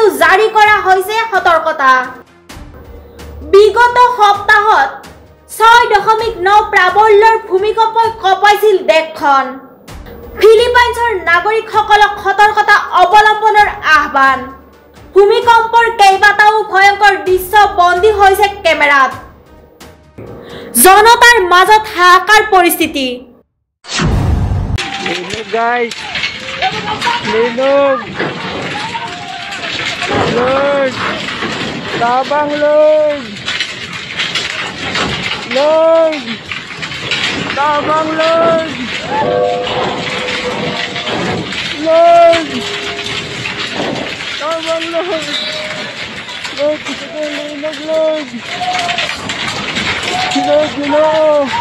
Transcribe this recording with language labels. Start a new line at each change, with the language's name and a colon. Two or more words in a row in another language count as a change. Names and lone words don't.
Assamese: জাৰি কৰা হৈছে সতৰ্কতা বিগত সপ্তাহত 6.9 প্ৰাবল্যৰ ভূমিকম্পই কঁপাইছিল দেশখন ফিলিপাইনছৰ নাগৰিকসকলক সতৰ্কতা অৱলম্বনৰ আহ্বান ভূমিকম্পৰ কেইবাটাও ভয়ংকৰ দৃশ্য বন্দী হৈছে কেমেৰাত জনতাৰ মাজত হাহাকাৰ পৰিস্থিতি
Cebuano: guys Linog Lord Tabang Lord Lord Tabang Lord Lord Tabang Lord Lord Ito Linog Lord Lord Lord